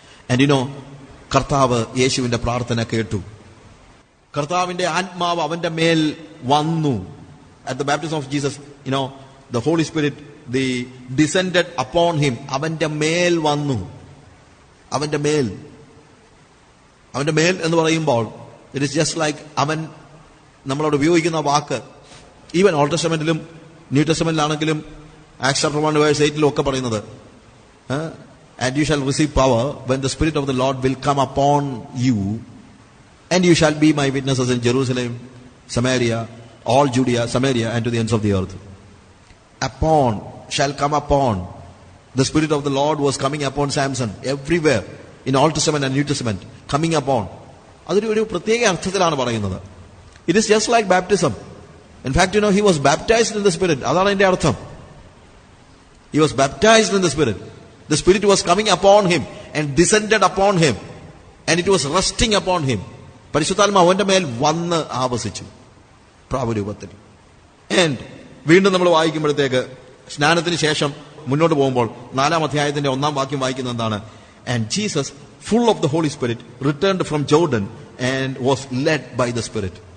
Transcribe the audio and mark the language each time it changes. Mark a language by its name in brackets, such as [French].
[Malayalam] And കർത്താവ് യേശുവിന്റെ പ്രാർത്ഥന കേട്ടു. കർത്താവിന്റെ ആത്മാവ് അവന്റെ മേൽ വന്നു. [English] At the baptism of Jesus, the Holy Spirit, they descended upon him. [Malayalam] അവന്റെ മേൽ വന്നു. അവന്റെ മേൽ എന്ന് പറയുമ്പോൾ [English] it is just like [Malayalam] അവൻ നമ്മളോട് ഉപയോഗിക്കുന്ന വാക്ക് even old ടെസ്റ്റമെന്റിലും new ടെസ്റ്റമെന്റിലാണെങ്കിലും acts chapter 1 verse 8 ഒക്കെ പറയുന്നത്, [English] and you shall receive power when the Spirit of the Lord will come upon you, and you shall be my witnesses in Jerusalem, Samaria, all Judea, Samaria, and to the ends of the earth. Shall come upon. The Spirit of the Lord was coming upon Samson everywhere in Old Testament and New Testament, coming upon. [Malayalam] അതൊരു പ്രത്യേക അർത്ഥത്തിലാണ് പറയുന്നത്. [English] It is just like baptism. In fact, he was baptized in the Spirit. [Malayalam] അതാണ് അതിന്റെ അർത്ഥം. [English] He was baptized in the Spirit. The Spirit was coming upon him and descended upon him, and it was resting upon him. [Malayalam] പരിശുദ്ധാത്മാവ് അവന്റെ മേൽ വന്ന് ആവസിച്ചു പ്രാവരൂപത്തിൽ. And വീണ്ടും നമ്മൾ വായിക്കുമ്പോഴത്തേക്ക് സ്നാനത്തിന് ശേഷം മുന്നോട്ട് പോകുമ്പോൾ 4-ാം അധ്യായത്തിന്റെ 1-ാം വാക്യം വായിക്കുന്നത് എന്താണ്? [English] And Jesus full of the Holy Spirit returned from Jordan and was led by the Spirit.